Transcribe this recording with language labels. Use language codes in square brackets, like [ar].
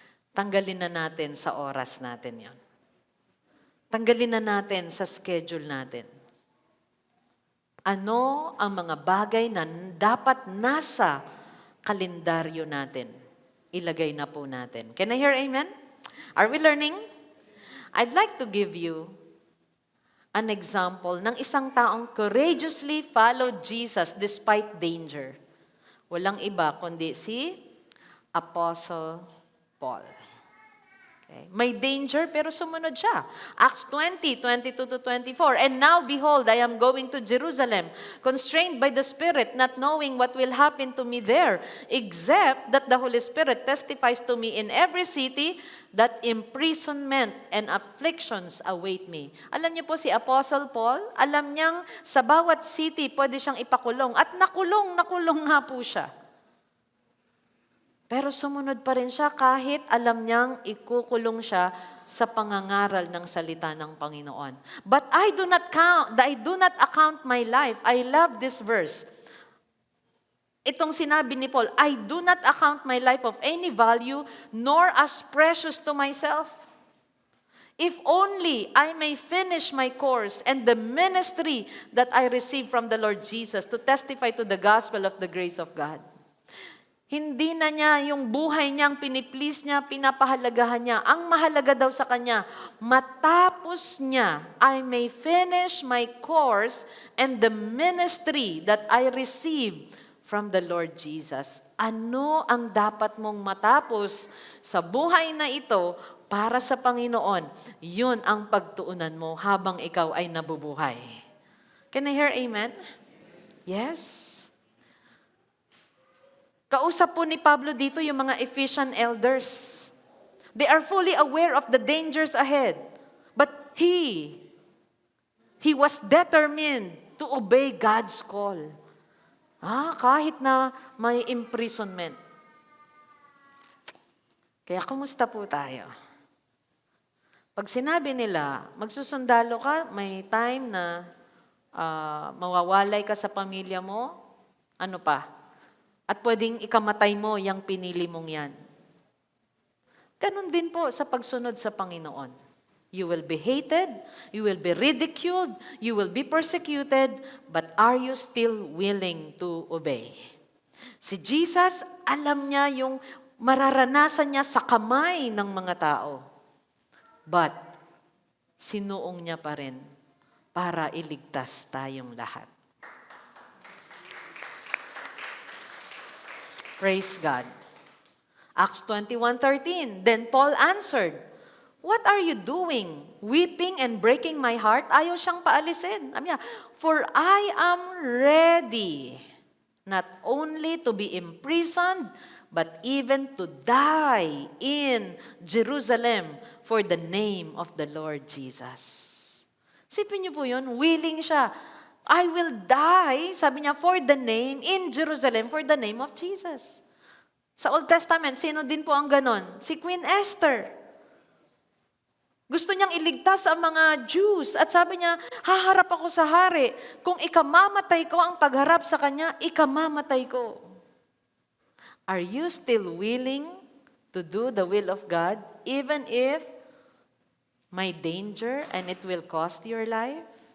[tl] Tanggalin na natin sa oras natin yon. Tanggalin na natin sa schedule natin. Ano ang mga bagay na dapat nasa kalendaryo natin? Ilagay na po natin. [en] Can I hear amen? Are we learning? I'd like to give you an example [tl] ng isang taong [en] courageously followed Jesus despite danger. [tl] Walang iba kundi si Apostle Paul. Okay. May danger pero sumunod siya. Acts 20:22-24. [en] And now behold, I am going to Jerusalem, constrained by the Spirit, not knowing what will happen to me there, except that the Holy Spirit testifies to me in every city that imprisonment and afflictions await me. [tl] Alam niyo po si Apostle Paul, alam niyang sa bawat city pwede siyang ipakulong. At nakulong nga po siya. Pero sumunod pa rin siya kahit alam niyang ikukulong siya sa pangangaral ng salita ng Panginoon. [en] But I do not account my life. I love this verse. [tl] Itong sinabi ni Paul, [en] I do not account my life of any value, nor as precious to myself. If only I may finish my course and the ministry that I received from the Lord Jesus to testify to the gospel of the grace of God. [tl] Hindi na niya yung buhay niyang piniplease niya, pinapahalagahan niya. Ang mahalaga daw sa kanya, matapos niya, [en] I may finish my course and the ministry that I received from the Lord Jesus. [tl] Ano ang dapat mong matapos sa buhay na ito para sa Panginoon? Yun ang pagtuunan mo habang ikaw ay nabubuhay. [en] Can I hear amen? Yes. [tl] Kausap po ni Pablo dito yung mga Ephesian elders. [en] They are fully aware of the dangers ahead. But he was determined to obey God's call. [tl] Kahit na may imprisonment. Kaya kumusta po tayo? Pag sinabi nila, magsusundalo ka, may time na mawawalay ka sa pamilya mo, ano pa? At pwedeng ikamatay mo yung pinili mong yan. Ganon din po sa pagsunod sa Panginoon. [en] You will be hated, you will be ridiculed, you will be persecuted, but are you still willing to obey? [tl] Si Jesus, alam niya yung mararanasan niya sa kamay ng mga tao. But, sinuong niya pa rin para iligtas tayong lahat. [en] Praise God. Acts 21:13. Then Paul answered, "What are you doing? Weeping and breaking my heart?" [tl] Ayaw siyang paalisin. [en] For I am ready not only to be imprisoned, but even to die in Jerusalem for the name of the Lord Jesus. [tl] Sipin niyo po yun, willing siya. [en] I will die, [tl] sabi niya, [en] for the name, in Jerusalem, for the name of Jesus. [tl] Sa Old Testament, sino din po ang ganon? Si Queen Esther. Gusto niyang iligtas ang mga Jews. At sabi niya, haharap ako sa hari. Kung ikamamatay ko ang pagharap sa kanya, ikamamatay ko. [en] Are you still willing to do the will of God, even if may danger and it will cost your life?